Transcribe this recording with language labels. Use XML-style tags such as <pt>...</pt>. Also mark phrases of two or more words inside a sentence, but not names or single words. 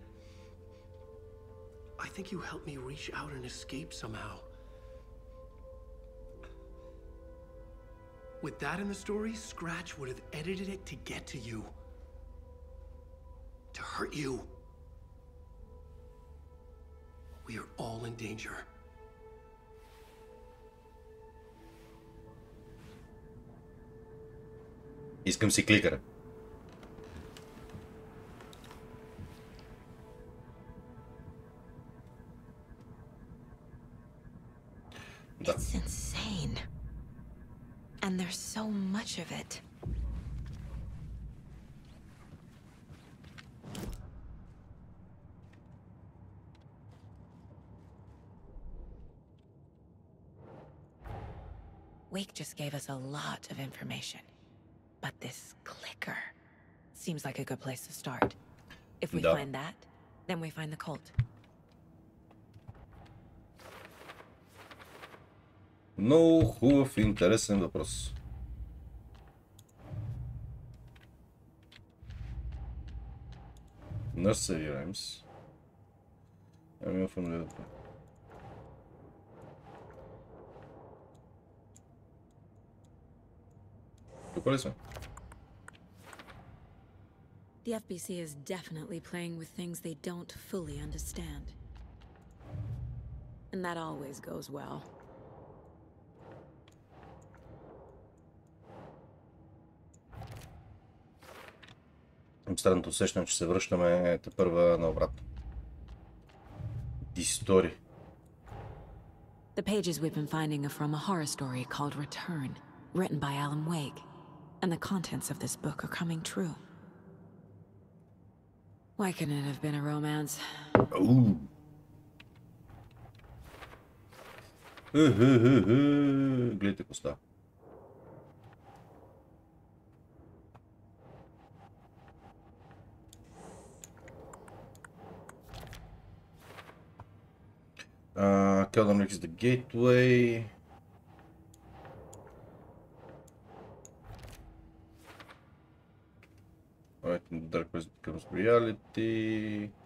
<en>I think you helped me reach out and escape somehow. With that in the story, Scratch would have edited it to get to you. To hurt you. We are all in danger.</en> <bg>Искам си кликъра. Да.</bg> <en>It's insane. And there's so much of it. Wake just gave us a lot of information. But this clicker seems like a good place to start. If we find that, then we find the cult.</en> <bg>Много хубав и интересен въпрос.</bg> <en>Nursery Rhymes.</en> <bg>Ами в университета. Тук ли сме?</bg> <en>The FBC is definitely playing with things they don't fully understand. And that always goes well.</en> <bg>Странното усещане, че се връщаме тепърва наобратно.</bg> <en>Story. The pages we've been finding are from a horror story called Return, written by Alan Wake. And the contents of this book are coming true. Why couldn't it have been a romance?</en> <bg>Ooh. Гледайте коста.</bg> <en>Tell them is the gateway. Alright, the dark present becomes reality.</en>